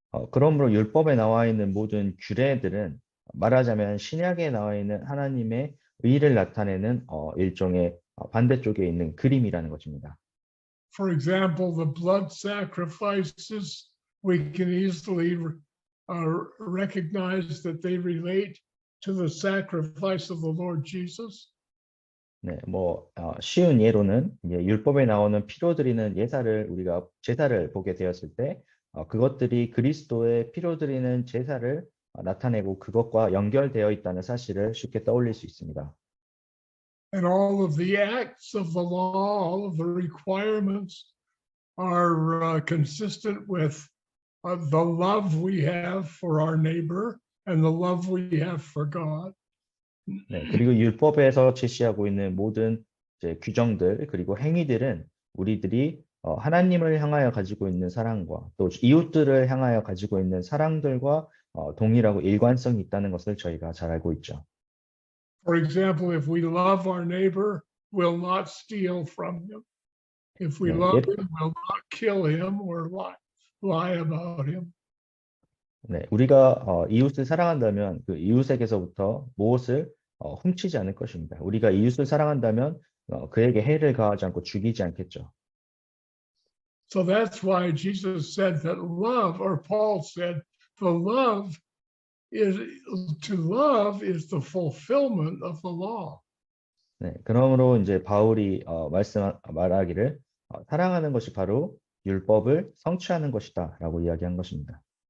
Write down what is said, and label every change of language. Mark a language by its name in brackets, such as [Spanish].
[Korean] 그러므로 율법에 나와 있는 모든 규례들은 말하자면 신약에 나와 있는 하나님의 의를 나타내는 일종의 반대쪽에 있는 그림이라는 것입니다. [English] For example, the blood sacrifices, we can easily recognize that they relate to the sacrifice of the Lord Jesus. [Korean] 네, 쉬운 예로는 이제 율법에 나오는 피로 드리는 우리가 제사를 보게 되었을 때 그것들이 그리스도의 피로 드리는 제사를 나타내고 그것과 연결되어 있다는 사실을 쉽게 떠올릴 수 있습니다. [English] And all of the acts of the law, all of the requirements are consistent with the love we have for our neighbor and the love we have for God. [Korean] 네, 그리고 율법에서 제시하고 있는 모든 이제 규정들 그리고 행위들은 우리들이 하나님을 향하여 가지고 있는 사랑과 또 이웃들을 향하여 가지고 있는 사랑들과 동일하고 일관성이 있다는 것을 저희가 잘 알고 있죠. [English] For example, if we love our neighbor, we'll not steal from him. If we love him, we'll not kill him or lie about him. [Korean] 네, 우리가 이웃을 사랑한다면 그 이웃에게서부터 무엇을 훔치지 않을 것입니다. 우리가 이웃을 사랑한다면 그에게 해를 가하지 않고 죽이지 않겠죠. [English] So that's why Jesus said that love, or Paul said, to love is the fulfillment of the law. [Korean] 네, 그러므로 이제 바울이 말하기를 사랑하는 것이 바로 율법을 성취하는 것이다라고 이야기한 것입니다.